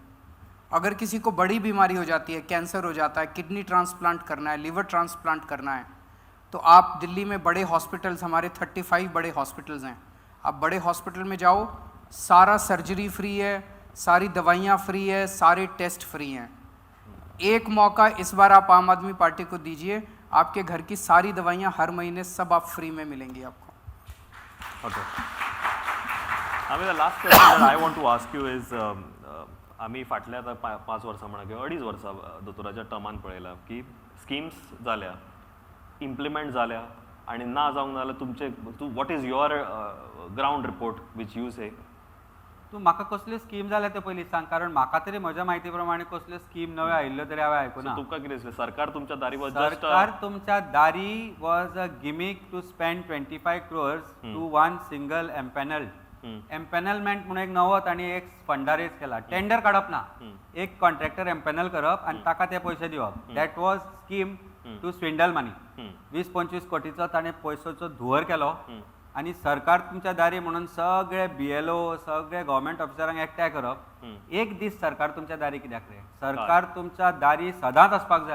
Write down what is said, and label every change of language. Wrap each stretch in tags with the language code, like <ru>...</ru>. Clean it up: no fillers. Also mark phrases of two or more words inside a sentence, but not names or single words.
<hi>अगर किसी को बड़ी बीमारी हो जाती है, कैंसर हो जाता है, किडनी ट्रांसप्लांट करना है, लिवर ट्रांसप्लांट करना है, तो आप दिल्ली में बड़े हॉस्पिटल्स, हमारे 35 बड़े हॉस्पिटल्स हैं, आप बड़े हॉस्पिटल में जाओ, सारा सर्जरी फ्री है, सारी दवाइयाँ फ्री है, सारे टेस्ट फ्री हैं। एक मौका इस बार आप आम आदमी पार्टी को दीजिए, आपके घर की सारी दवाइयाँ हर महीने सब आप फ्री में मिलेंगी आपको।</hi> <en>ओके, the last question that I want to ask you is,</en> <kok>आम्ही फाटल्या आता 5 वर्सां म्हणा किंवा 2.5 वर्सां दोतोराच्या टर्मान पळयलां की स्किम्स जाल्या, इम्प्लिमेंट जाल्या, आणि ना जावंक ना जाल्यार तुमचे</kok> <en>what is your ground report which you say?</en> <kok>तूं म्हाका कसल्यो स्कीम जाल्या ते पयलीं सांग, कारण म्हाका तरी म्हज्या म्हायती प्रमाणे कसल्यो स्कीम नव्यो आयिल्ल्यो तरी हांवें आयकुना। तुका कितें दिसलें सरकार तुमच्या दारी वच?</kok> <en>सरकार तुमच्या दारी was a gimmick to spend 25 crores टू 1 single empaneled.</en> <kok>एम्पॅनलमेंट म्हणून एक नवत आणि एक फंडा रेज केला, टेंडर काडप ना, एक कॉन्ट्रॅक्टर एम्पॅनल करप आणि ताका ते पयशे दिवप।</kok> <en>that was scheme to swindle money.</en> <kok>20-25 कोटीचो ताणें पयसोचो धुवर केलो आनी सरकार तुमच्या दारी म्हणून सगळे BLO सगळे गव्हर्मेंट ऑफिसरांक एकठांय करप एक दीस सरकार तुमच्या दारी कित्याक रे सरकार तुमच्या दारी सदांच आसपाक जाय</kok>